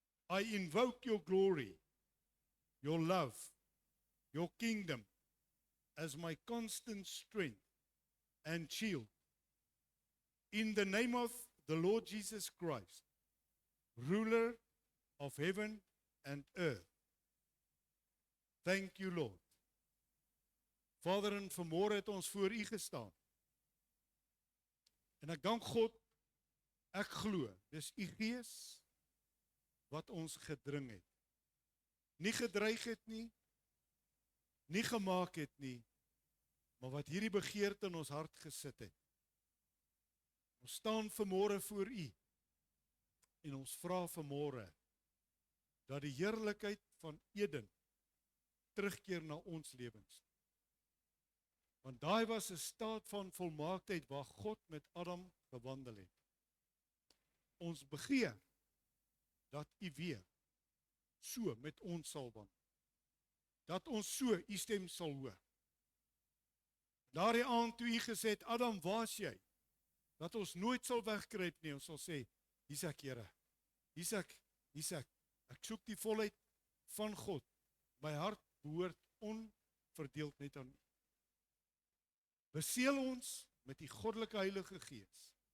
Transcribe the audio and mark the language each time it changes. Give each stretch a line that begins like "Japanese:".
English: I invoke your glory, your love, your kingdom as my constant strength and shield. In the name of the Lord Jesus Christ, ruler of heaven and earth. Thank you, Lord.
Afrikaans: Vader, en vanmôre het ons voor u gestaan. En ek dank God, ek glo, dis u gees wat ons gedring het. Nie gedreig het nie, nie gemaak het nie, maar wat hierdie begeerte in ons hart gesit het. Ons staan vanmôre voor u en ons vra vanmôre dat die heerlikheid van Eden terugkeer na ons lewens. Want daai was 'n staat van volmaaktheid waar God met Adam gewandel het. Ons begeer dat u weer so met ons sal wandel. Dat ons so u stem sal hoor. Daardie aand toe u gesê het, Adam, waar's jy? Dat ons nooit sal wegkruip nie, ons sal sê, hier's ek, Here. Hier's ek. Ek soek die volheid van God. My hart behoort onverdeeld net aan u. Beseël ons met die goddelike Heilige Gees.